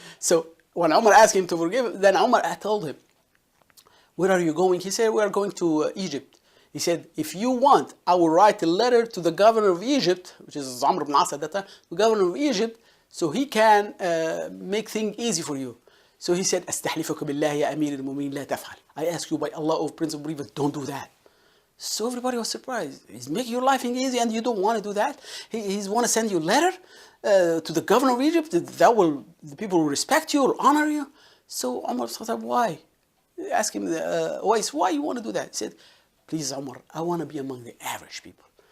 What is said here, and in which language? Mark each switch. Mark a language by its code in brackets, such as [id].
[en] So when Umar asked him to forgive, then Umar told him, where are you going? He said, we are going to Egypt. He said, if you want, I will write a letter to the governor of Egypt, which is Amr ibn As at that time, the governor of Egypt, so he can make things easy for you. So he said, [ar] أستحلفك بالله يا أمير المؤمنين لا تفعل. [en] I ask you by Allah, O Prince of Believers, don't do that. So everybody was surprised. He's making your life easy and you don't want to do that? He's want to send you a letter to the governor of Egypt? The people will respect you or honor you? So Umar said, why? Ask him, why you want to do that? He said, please Umar, I want to be among the average people.